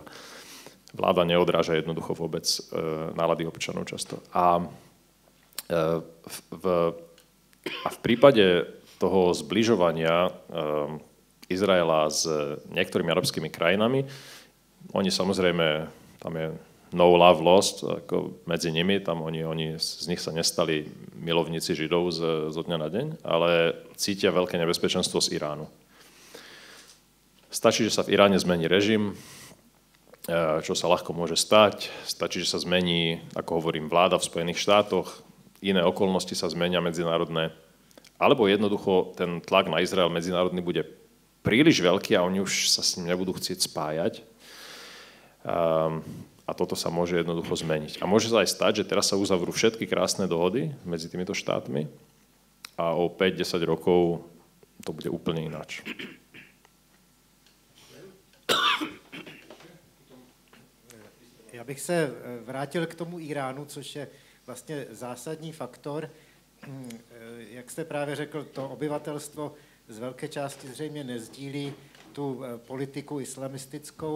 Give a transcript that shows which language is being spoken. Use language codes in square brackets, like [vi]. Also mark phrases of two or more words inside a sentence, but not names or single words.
[sk] Vláda neodráža jednoducho vôbec nálady občanov často. A v prípade toho zbližovania Izraela s niektorými arabskými krajinami, oni samozrejme, tam je [en] no love lost, [sk] ako medzi nimi, tam oni z nich sa nestali milovníci Židov zo dňa na deň, ale cítia veľké nebezpečenstvo z Iránu. Stačí, že sa v Iráne zmení režim, čo sa ľahko môže stať. Stačí, že sa zmení, ako hovorím, vláda v Spojených štátoch, iné okolnosti sa zmenia medzinárodné, alebo jednoducho ten tlak na Izrael medzinárodný bude príliš veľký a oni už sa s ním nebudú chcieť spájať. A toto sa môže jednoducho zmeniť. A môže sa aj stať, že teraz sa uzavrú všetky krásne dohody medzi týmito štátmi a o 5-10 rokov to bude úplne ináč. [cs] Já bych se vrátil k tomu Iránu, což je vlastně zásadní faktor. Jak jste právě řekl, to obyvatelstvo z velké části zřejmě nezdílí tu politiku islamistickou.